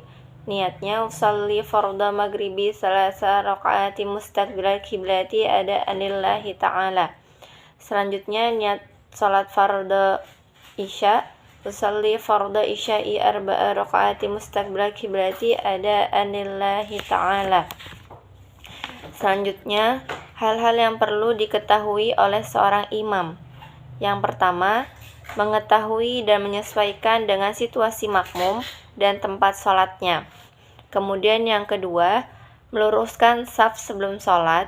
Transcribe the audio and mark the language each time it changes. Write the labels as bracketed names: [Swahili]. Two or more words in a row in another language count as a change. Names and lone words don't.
[Arabic] Niatnya أصلي فرض المغرب ثلاث ركعات مستقبل القبلة أداء لله تعالى. [Indonesian] Selanjutnya niat salat fardhu isya. [Arabic] أصلي فرض العشاء أربع ركعات مستقبل القبلة أداء لله تعالى. [Indonesian] Selanjutnya hal-hal yang perlu diketahui oleh seorang imam. Yang pertama, mengetahui dan menyesuaikan dengan situasi makmum dan tempat sholatnya. Kemudian yang kedua, meluruskan shaf sebelum sholat.